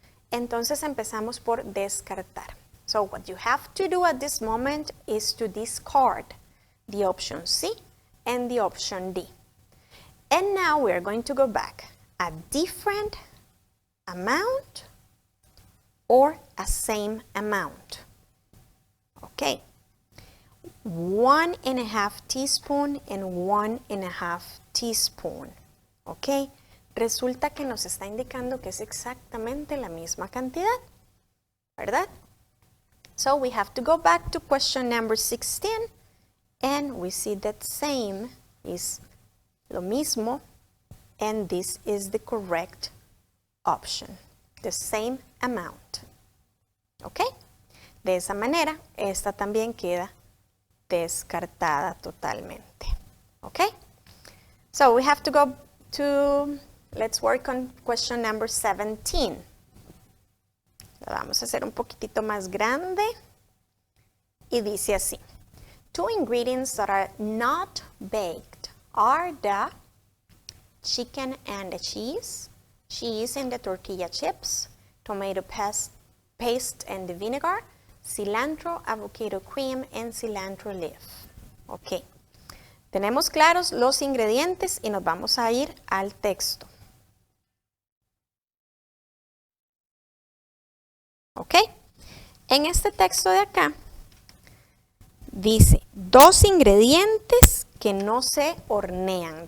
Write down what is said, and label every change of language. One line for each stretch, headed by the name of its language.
Spanish: Entonces empezamos por descartar.
English: So what you have to do at this moment is to discard the option C and the option D. And now we are going to go back. A different amount or a same amount. Okay. 1.5 teaspoon and 1.5 teaspoon.
Spanish: Ok, resulta que nos está indicando que es exactamente la misma cantidad, ¿verdad?
English: So we have to go back to question number 16 and we see that same is
Spanish: lo mismo
English: and this is the correct option, the same amount.
Spanish: Ok, de esa manera esta también queda descartada totalmente. Okay?
English: So we have to go to, let's work on question number 17.
Spanish: Lo vamos a hacer un poquitito más grande y dice así.
English: 2 ingredients that are not baked are the chicken and the cheese and the tortilla chips, tomato paste and the vinegar, cilantro, avocado cream, and cilantro leaf. Ok.
Spanish: Tenemos claros los ingredientes y nos vamos a ir al texto. Ok. En este texto de acá dice 2 ingredientes que no se hornean.